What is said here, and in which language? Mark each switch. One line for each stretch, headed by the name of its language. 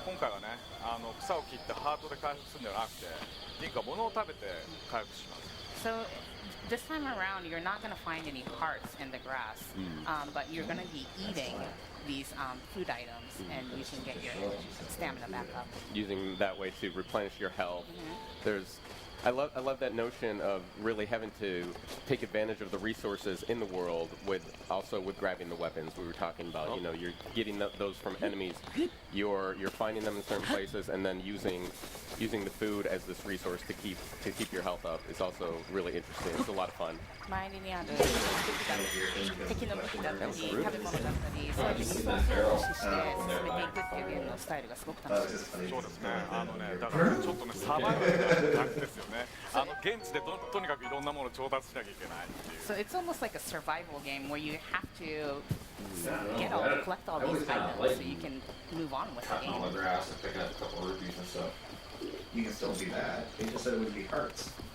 Japanese: 今回はね、草を切ってハートで回復するんじゃなくて、リンクは物を食べて回復します。
English: So this time around, you're not going to find any hearts in the grass, but you're going to be eating these food items, and you can get your stamina back up. Using that way to replenish your health. I love that notion of really having to take advantage of the resources in the world with grabbing the weapons we were talking about. You know, you're getting those from enemies, you're finding them in certain places, and then using the food as this resource to keep your health up is also really interesting. It's a lot of fun.
Japanese: 周りにある敵の武器だったり、食べ物だったり、そういうリソースを駆使して進めていくっていうゲームのスタイルがすごく楽しいです。そうですね。だからちょっとね、サバイバルな感じですよね。現地でとにかくいろんなものを調達しなきゃいけないっていう。
English: So it's almost like a survival game where you have to collect all these items so you can move on with the Cutting all the game. grass and picking up a couple of rupees and stuff. You can still do that. They just said it would be hearts.